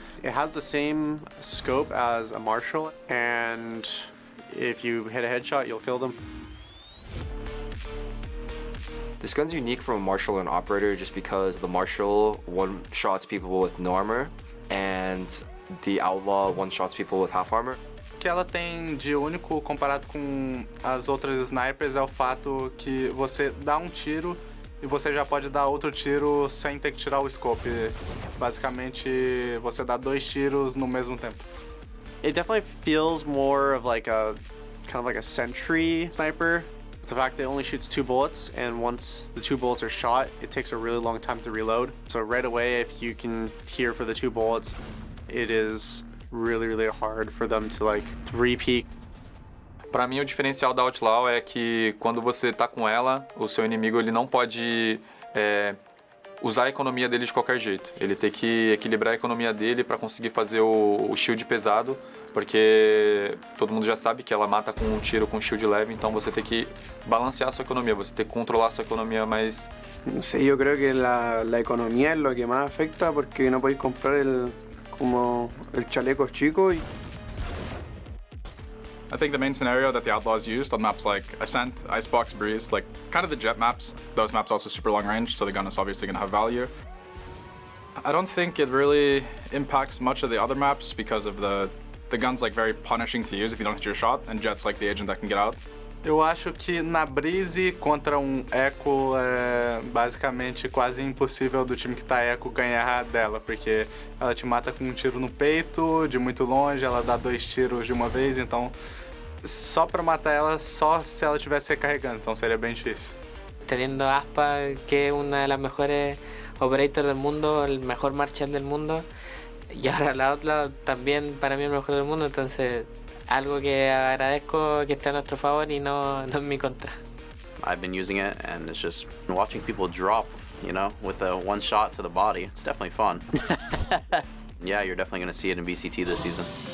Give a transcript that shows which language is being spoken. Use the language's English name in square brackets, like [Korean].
[English] It has the same scope as a Marshall, and if you hit a headshot, you'll kill them. This gun's unique from a Marshall and Operator just because the Marshall one-shots people with no armor, and the Outlaw one-shots people with half armor. [Portuguese] O que ela tem de único comparado com as outras snipers é o fato que você dá um tiro e você já pode dar outro tiro sem ter que tirar o scope. Basicamente, você dá 2 tiros no mesmo tempo. [English] It definitely feels more of like a kind of like a sentry sniper. It's the fact that it only shoots 2 bullets, and once the 2 bullets are shot, it takes a really long time to reload. So right away, if you can hear for the 2 bullets, it is really hard for them to like repeat. [Portuguese] Para mim, o diferencial da Outlaw é que quando você tá com ela, o seu inimigo ele não pode usar a economia dele de qualquer jeito. Ele tem que equilibrar a economia dele para conseguir fazer o shield pesado, porque todo mundo já sabe que ela mata com um tiro com shield leve, então você tem que balancear a sua economia, você tem que controlar a sua economia mais... [Spanish] Sí, yo creo que la economía es lo que más afecta, porque no podéis comprar el chaleco chico. [English] I think the main scenario that the Outlaws used on maps like Ascent, Icebox, Breeze, like kind of the jet maps, those maps also super long range, so the gun is obviously going to have value. I don't think it really impacts much of the other maps because of the gun's like very punishing to use if you don't hit your shot, and Jet's like the agent that can get out. [Portuguese] Eu acho que na Breeze contra um Echo é basicamente quase impossível do time que tá Echo ganhar dela, porque ela te mata com um tiro no peito, de muito longe, ela dá 2 tiros de uma vez, então só pra matar ela, só se ela estivesse recarregando, então seria bem difícil. [Spanish] Teniendo Aspa, que es una de las mejores operators del mundo, el mejor Marshall del mundo, y ahora la otra también para mí el mejor del mundo, entonces algo que agradezco que esté a nuestro favor y no en mi contra. [English] I've been using it, and it's just watching people drop, with a 1 shot to the body. It's definitely fun. Yeah, you're definitely going to see it in VCT this season.